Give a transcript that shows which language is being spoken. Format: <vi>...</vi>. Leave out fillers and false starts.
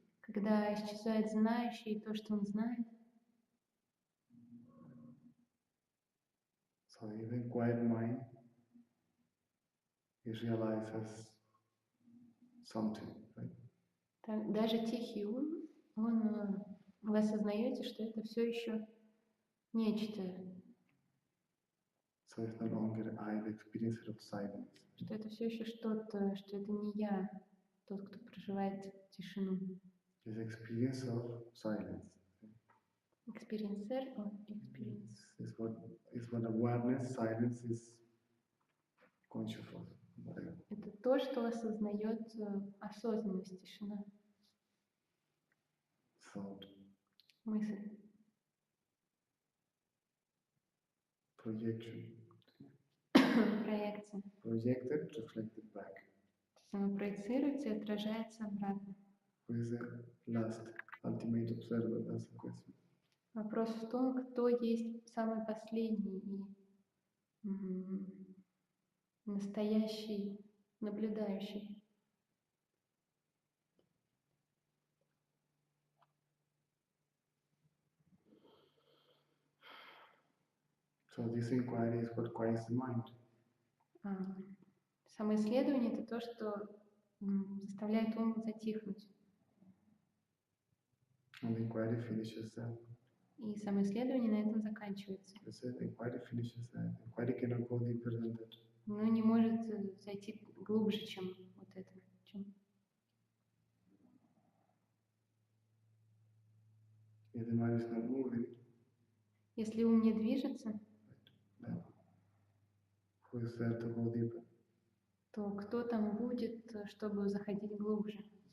<ru>Когда исчезает знающий и то, что он знает.</ru> <en>So even quiet mind is realized as something, right?</en> <ru>Так, даже тихий ум, вы осознаете, что это все еще нечто,</ru> <en>So it's no longer I, the experiencer of silence.</en> <ru>что это все еще что-то, что это не я, тот, кто проживает тишину.</ru> <en>It's the experience of silence. Эксперинсер, experience. It's what awareness, silence is conscious of. Whatever.</en> <ru>Это то, что осознает осознанность, тишина,</ru> <en>Thought,</en> <ru>мысль,</ru> <en>projection.</en> <ru>проекция.</ru> <en>Projected, reflected back.</en> <ru>что оно проецируется и отражается обратно.</ru> <en>Who is the last ultimate observer? That's the question.</en> <ru>Вопрос в том, кто есть самый последний и настоящий наблюдающий.</ru> <en>So this inquiry is what quiets the mind.</en> <ru>Самоисследование — это то, что заставляет ум затихнуть.</ru> <en>And the inquiry finishes there.</en> <ru>И самоисследование на этом заканчивается.</ru> <en>The inquiry finishes there. The inquiry cannot go deeper than that.</en> <ru>Но не может зайти глубже, чем вот это.</ru> <en>If the mind is not moving,</en> <ru>если ум не движется,</ru> <en>then who is there to go deeper?</en> <ru>То кто там будет, чтобы заходить глубже?</ru>